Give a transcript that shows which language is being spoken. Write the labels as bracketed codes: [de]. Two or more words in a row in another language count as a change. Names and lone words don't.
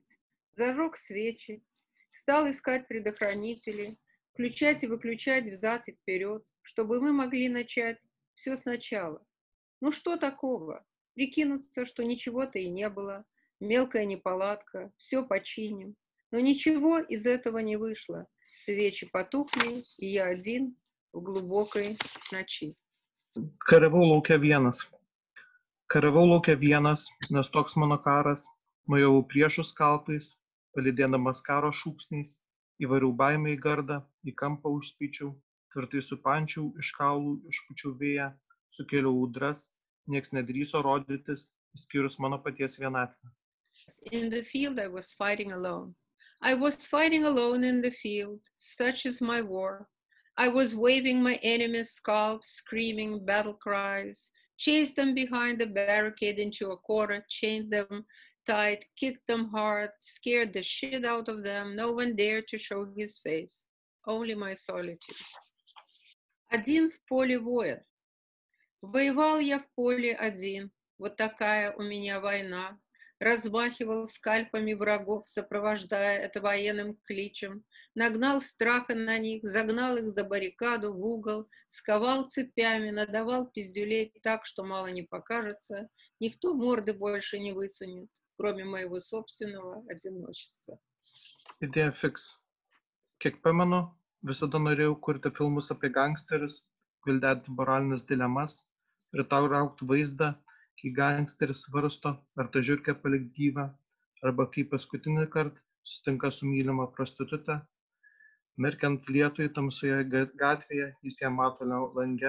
[ru] Зажег свечи, стал искать предохранители, включать и выключать взад и вперед, чтобы мы могли начать все сначала. Ну что такого? Прикинуться, что ничего-то и не было, мелкая неполадка, все починим. Но ничего из этого не вышло. Свечи потухли, и я один в глубокой ночи. [lt] Kariavau lauke vienas, nes toks mano karas, nuėjau priešų skalpais, palydėdamas karo šūksniais, įvariau baimę į gardą, į kampą užspyčiau, tvirtai supančiau, iš kaulų išpučiau vėją, sukėliau audras, nieks nedrįso rodytis, išskyrus mano paties vienatvę. [en] In the field I was fighting alone. I was fighting alone in the field, such is my war. I was waving my enemies' scalps, screaming battle cries, chased them behind the barricade into a corner, chained them tight, kicked them hard, scared the shit out of them. No one dared to show his face, only my solitude. [ru] Один в поле воя. Воевал я в поле один, вот такая у меня война. Размахивал скальпами врагов, сопровождая это военным кличем, нагнал страха на них, загнал их за баррикаду в угол, сковал цепями, надавал пиздюлей так, что мало не покажется, никто морды больше не высунет, кроме моего собственного одиночества. [lt] Idėja fix. Kiek pamenu, visada norėjau kurti filmus apie gangsterius, gvildenti moralines dilemas, pritraukti vaizdą, kai gangsteris svarsto, ar ta žiurkė palikt gyvą, arba kai paskutinį kartą susitinka su mylima prostitute, merkiant lietui tamsoje gatvėje, jis ją mato lange.